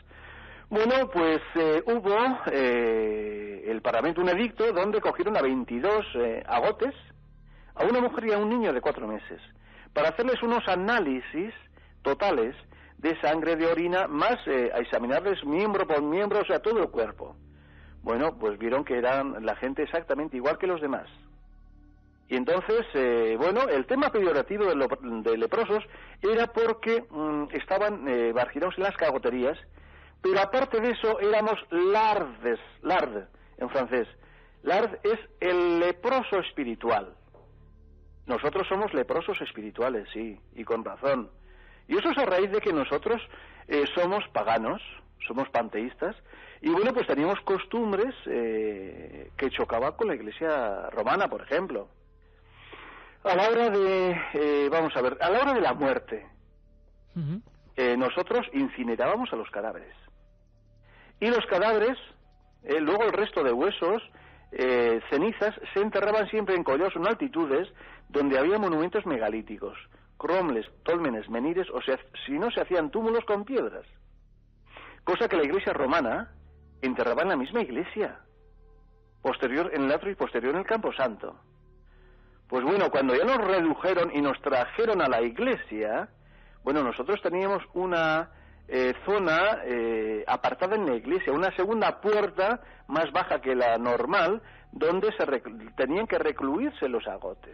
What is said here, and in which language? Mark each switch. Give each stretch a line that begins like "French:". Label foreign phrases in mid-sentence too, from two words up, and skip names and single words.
Spanish: Bueno, pues hubo el Parlamento un edicto donde cogieron a 22 agotes, a una mujer y a un niño de 4 meses, para hacerles unos análisis totales de sangre, de orina, más a examinarles miembro por miembro, o sea, todo el cuerpo. Bueno, pues vieron que eran la gente exactamente igual que los demás. Y entonces, bueno, el tema peyorativo de leprosos era porque estaban marginados en las cagoterías, pero aparte de eso éramos lardes, lard en francés. Lard es el leproso espiritual. Nosotros somos leprosos espirituales, sí, y con razón. Y eso es a raíz de que nosotros somos paganos, somos panteístas, y bueno, pues teníamos costumbres que chocaban con la Iglesia romana, por ejemplo. A la hora a la hora de la muerte, nosotros incinerábamos a los cadáveres. Y los cadáveres, luego el resto de huesos, cenizas, se enterraban siempre en collados en altitudes donde había monumentos megalíticos, cromles, tólmenes, menires, o sea, si no se hacían túmulos con piedras. Cosa que la Iglesia romana enterraba en la misma iglesia, posterior en el atrio y posterior en el Camposanto. Pues bueno, cuando ya nos redujeron y nos trajeron a la iglesia, bueno, nosotros teníamos una zona apartada en la iglesia, una segunda puerta más baja que la normal, donde tenían que recluirse los agotes.